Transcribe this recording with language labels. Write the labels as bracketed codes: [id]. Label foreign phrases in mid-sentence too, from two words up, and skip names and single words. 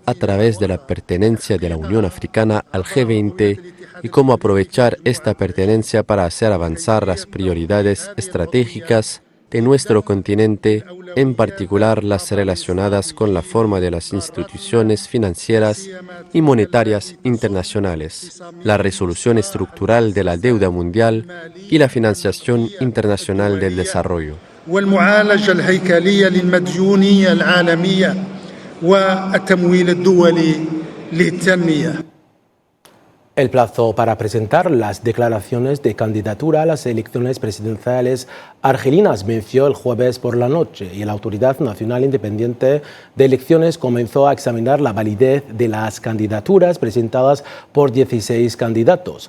[es] a través de la pertenencia de la Unión Africana al G20 y cómo aprovechar esta pertenencia para hacer avanzar las prioridades estratégicas de nuestro continente, en particular las relacionadas con la forma de las instituciones financieras y monetarias internacionales, la resolución estructural de la deuda mundial y la financiación internacional del desarrollo. [ar] والمعالجة الهيكلية للمديونية العالمية والتمويل الدولي للتنمية. [es] El plazo para presentar las declaraciones de candidatura a las elecciones presidenciales argelinas venció el jueves por la noche y la Autoridad Nacional Independiente de Elecciones comenzó a examinar la validez de las candidaturas presentadas por 16 candidatos.